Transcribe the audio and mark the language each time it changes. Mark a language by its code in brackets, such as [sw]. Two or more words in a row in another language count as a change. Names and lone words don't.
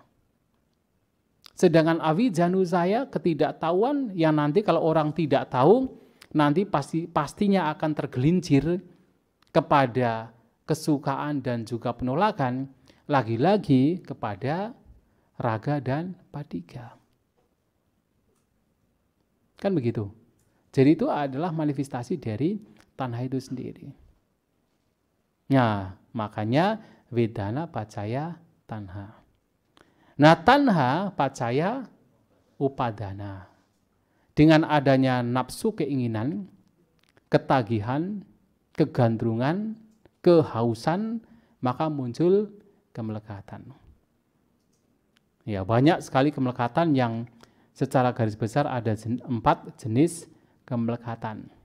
[id] Sedangkan [pi] awija nusaya, [id] ketidaktahuan yang nanti kalau orang tidak tahu, nanti pastinya akan tergelincir kepada kesukaan dan juga penolakan, lagi-lagi kepada raga dan patiga. Kan begitu. Jadi itu adalah manifestasi dari tanha itu sendiri. Nah, makanya [pi] vedana pacaya tanha. Nah, tanha pacaya upadana. [id] Dengan adanya nafsu keinginan, ketagihan, kegandrungan, kehausan, maka muncul kemelekatan. Ya, banyak sekali kemelekatan yang secara garis besar ada 4 jenis kemelekatan.